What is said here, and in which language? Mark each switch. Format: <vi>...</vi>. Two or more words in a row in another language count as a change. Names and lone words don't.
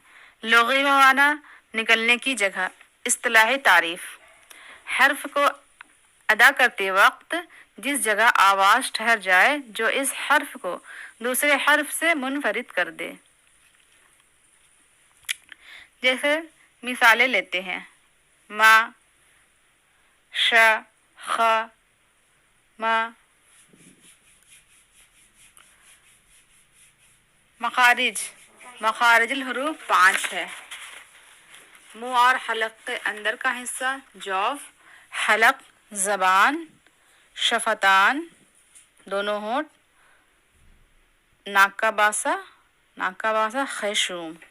<ur>لغوی معنی نکلنے کی جگہ. اصطلاحی تعریف. حرف کو ادا کرتے وقت جس جگہ آواز ٹھہر جائے جو اس حرف کو دوسرے حرف سے منفرد کر دے. جیسے مثالیں لیتے ہیں. ما، ش، خ، ما.</ur> <ar>مخارج الحروف</ar> <ur>5 ہے. منہ اور حلق کے اندر کا حصہ جوف، حلق زبان، شفتان دونوں ہونٹ، ناک کا باسا خیشوم.</ur>